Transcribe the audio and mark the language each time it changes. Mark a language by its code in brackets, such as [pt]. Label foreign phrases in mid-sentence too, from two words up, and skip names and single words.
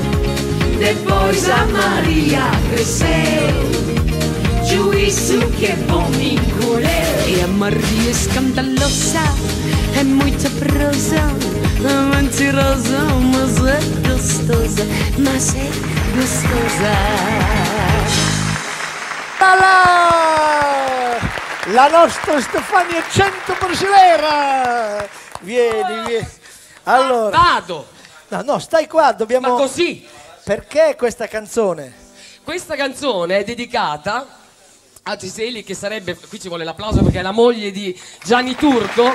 [pt] Depois a Maria cresceu, juízo que bom encolheu. E a Maria escandalosa, é muita prosa, é mentirosa, mas é gostosa, mas é gostosa. [it] La nostra Stefania Cento Brasilera! Vieni. Allora. Vado! No, stai qua, dobbiamo... Ma così? Perché questa canzone? Questa canzone è dedicata a Giseli, che sarebbe, qui ci vuole l'applauso perché è la moglie di Gianni Turco.